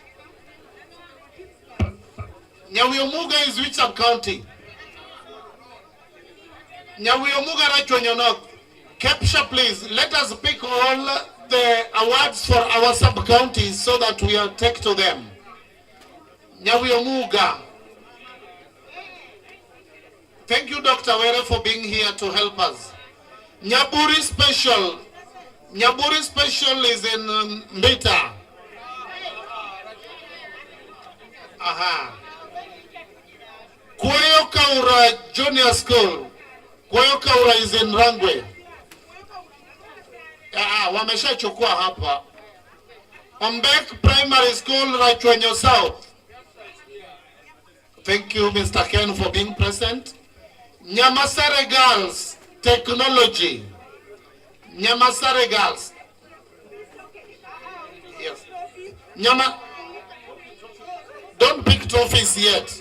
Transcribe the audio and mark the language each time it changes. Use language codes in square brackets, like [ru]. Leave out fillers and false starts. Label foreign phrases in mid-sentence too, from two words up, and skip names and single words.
[en] Nyawi Omuga is which sub-county? Nyawi Omuga Rachonyo North. Kepsha, please, let us pick all the awards for our sub-counties so that we will take to them. Nyawi Omuga. Thank you, Dr. Were, for being here to help us. Nyaburi Special. Nyaburi Special is in Mbita. Kweyo Kaura Junior School. Kweyo Kaura is in Rangwe. [sw] Wamesha chukua hapa. [en] Ombek Primary School, Rachonyo South. Thank you, Mr. Ken, for being present. Nyamasare Girls, Technology. Nyamasare Girls. Yes. Don't pick trophies yet.